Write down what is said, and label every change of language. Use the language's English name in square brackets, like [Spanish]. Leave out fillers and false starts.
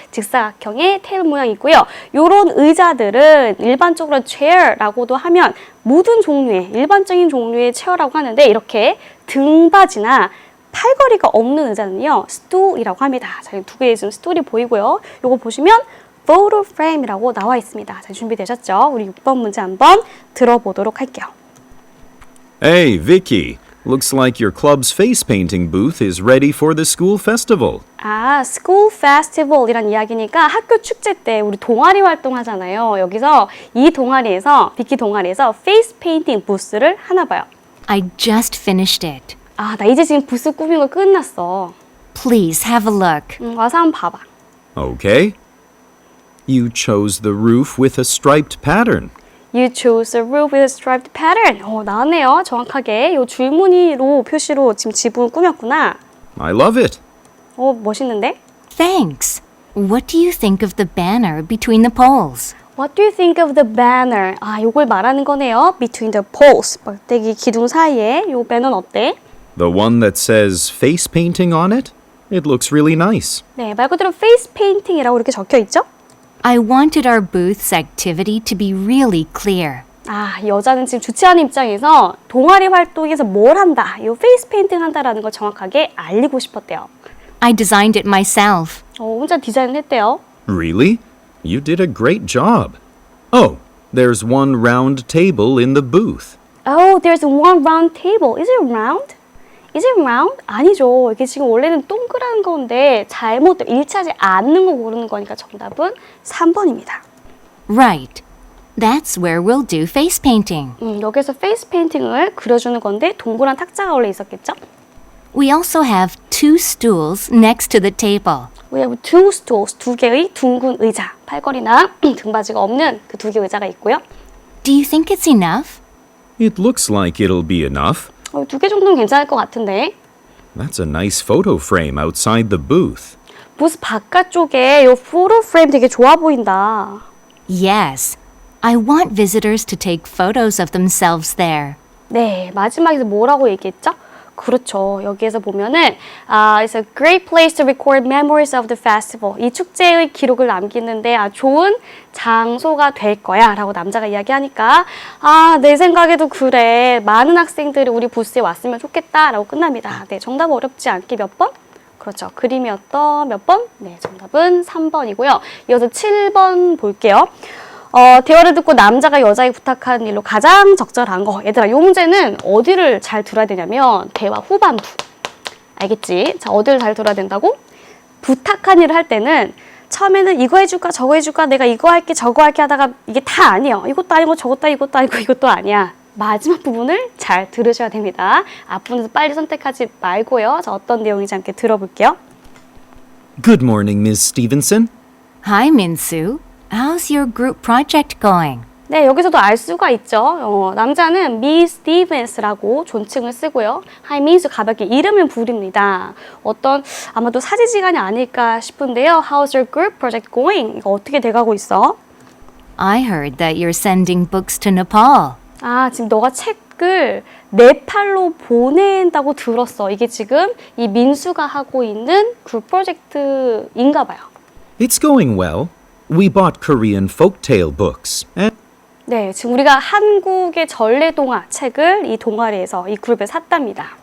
[Korean] 직사각형의 테이블 모양이 있고요. 이런 의자들은 일반적으로 chair라고도 하면 모든 종류의 일반적인 종류의 체어라고 하는데 이렇게 등받이나 팔걸이가 없는 의자는요. stool이라고 합니다. 자, 두 개의 지금 스툴이 보이고요. 이거 보시면 photo frame이라고 나와 있습니다. 자, 준비되셨죠? 우리 6번 문제 한번 들어보도록 할게요. [English] Hey, Vicky. Looks like your club's face painting booth is ready for the school festival. [Korean] 아, [English] school festival [Korean] 이란 이야기니까 학교 축제 때 우리 동아리 활동하잖아요. 여기서 이 동아리에서, 비키 동아리에서 페이스 페인팅 부스를 하나 봐요. [English] I just finished it. [Korean] 아, 나 이제 지금 부스 꾸민 거 끝났어. [English] Please have a look. [Korean] 와서 한번 봐봐. [English] Okay. You chose the roof with a striped pattern. You chose a roof with a striped pattern. [Korean] 나왔네요. 정확하게 이 줄무늬로 표시로 지금 지붕을 꾸몄구나. [English] I love it. [Korean] 멋있는데? [English] Thanks. What do you think of the banner between the poles? What do you think of the banner? [Korean] 아, 요걸 말하는 거네요. [English] Between the poles. [Korean] 막대기 기둥 사이에 요 배너는 어때? [English] The one that says face painting on it? It looks really nice. [Korean] 네, 말 그대로 face painting이라고 이렇게 적혀 있죠? [English] I wanted our booth's activity to be really clear. [Korean] 아, 이 여자는 지금 주최하는 입장에서 동아리 활동에서 뭘 한다, 이 페이스 페인팅 한다라는 걸 정확하게 알리고 싶었대요. [English] I designed it myself. [Korean] 혼자 디자인을 했대요. [English] Really? You did a great job. Oh, there's one round table in the booth. Oh, there's one round table. Is it round? Is it round? [Korean] 아니죠. 이게 지금 원래는 동그란 건데 잘못 일치하지 않는 거 고르는 거니까 정답은 3번입니다. [English] Right. That's where we'll do face painting. [Korean] 여기서 페이스 페인팅을 그려주는 건데 동그란 탁자가 원래 있었겠죠? [English] We also have 2 stools next to the table. We have two stools, [Korean] 두 개의 둥근 의자, 팔걸이나 등받이가 없는 그 두 개의 의자가 있고요. [English] Do you think it's enough? It looks like it'll be enough. [Korean] 두 개 정도는 괜찮을 것 같은데. [English] That's a nice photo frame outside the booth. [Korean] 부스 바깥쪽에 이 포토 프레임 되게 좋아 보인다. [English] Yes. I want visitors to take photos of themselves there. [Korean] 네, 마지막에 뭐라고 얘기했죠? 그렇죠. 여기에서 보면은 [English] It's a great place to record memories of the festival. [Korean] 이 축제의 기록을 남기는데 좋은 장소가 될 거야 라고 남자가 이야기하니까 내 생각에도 그래. 많은 학생들이 우리 부스에 왔으면 좋겠다 라고 끝납니다. 네, 정답 어렵지 않게 몇 번? 그렇죠. 그림이었던 몇 번? 네, 정답은 3번이고요. 이어서 7번 볼게요. 대화를 듣고 남자가 여자에게 부탁하는 일로 가장 적절한 거. 얘들아, 이 문제는 어디를 잘 들어야 되냐면 대화 후반부. 알겠지? 자, 어디를 잘 들어야 된다고? 부탁한 일을 할 때는 처음에는 이거 해줄까 저거 해줄까 내가 이거 할게 저거 할게 하다가 이게 다 아니에요. 이것도 아니고 저것도 아니고 이것도 아니고 이것도 아니야. 마지막 부분을 잘 들으셔야 됩니다. 앞부분에서 빨리 선택하지 말고요. 자, 어떤 내용인지 함께 들어볼게요. [English] Good morning, Ms. Stevenson. Hi, Minsu. How's your group project going? [Korean] 네, 여기서도 알 수가 있죠. 남자는 Miss Stevens라고 존칭을 쓰고요. Hi, Miss 가볍게 이름을 부릅니다. 아마도 사제지간이 아닐까 싶은데요. [English] How's your group project going? [Korean] 이거 어떻게 돼가고 있어? [English] I heard that you're sending books to Nepal. [Korean] 아, 지금 너가 책을 네팔로 보낸다고 들었어. 이게 지금 이 민수가 하고 있는 그룹 프로젝트인가 봐요. [English] It's going well. We bought Korean folktale books, [Korean] 네, 지금 우리가 한국의 전래동화 책을 이 동아리에서 이 그룹에 샀답니다.